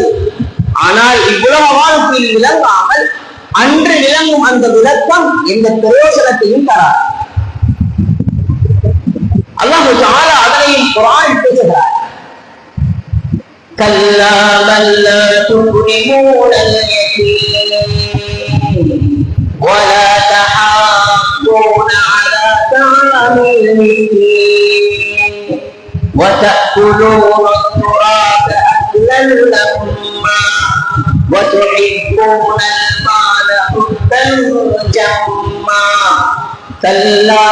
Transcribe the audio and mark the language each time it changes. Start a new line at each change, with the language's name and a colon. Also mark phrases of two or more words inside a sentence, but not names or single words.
Tamil: ஆனால் இவ்வுலக வாழ்க்கையில் விளங்காமல் அன்று விளங்கும் அந்த விளக்கம் எந்த பிரயோசனத்தையும் தராது.
Arabic: الله تعالى
Tamil: அதனையும் குர்ஆனில் பேசுகிறார்.
Arabic: كلا بل لا تكرمون اليتيم ولا تحاضون على طعام المسكين وتأكلون التراث أكلا لما وتحبون المال حبا جما كلا